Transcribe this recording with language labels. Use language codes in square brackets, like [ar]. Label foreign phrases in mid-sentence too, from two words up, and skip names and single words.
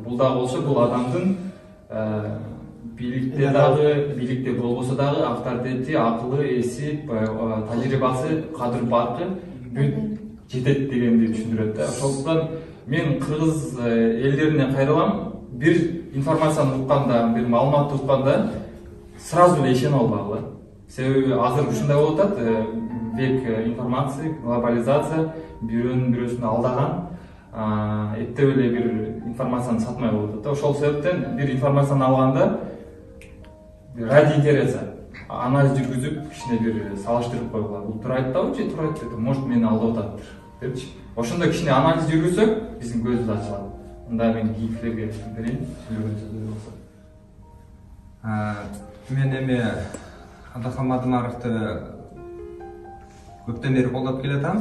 [ky] Бул да болсо, бул адамдын бийликте дагы, бийликте болбосо дагы авторитети, акылы, эси, тажрыйбасы, кадыр-баркы бүт жетет дегенди түшүндүрөт да. Ошондуктан мен кыргыз элдерине кайрылам, бир информацияны укканда, бир маалыматты укканда сразу эле ишенип албагыла. Себеби азыр ушундай болуп атат, [ru] век информации, [ky] глобализация, бирөөнүн бирөөсүн алдаган, эптеп эле бир информацияны сатмай болуп атат. Ошол себептен бир информацияны алганда [ru] ради интереса [ky] анализ жүргүзүп, кичине бир салыштырып койгула. Бул туура айтабы же туура айтпайбы? Может мени алдап атат депчи. Ошондо кичине анализ жүргүзсөк, биздин көзүбүз ачылат. Мында мен кийинкилерге берейин, сүйлөгөн сөздөр болсо. Мен эми Адахан Мадымаровду көптөн бери колдоп келатам.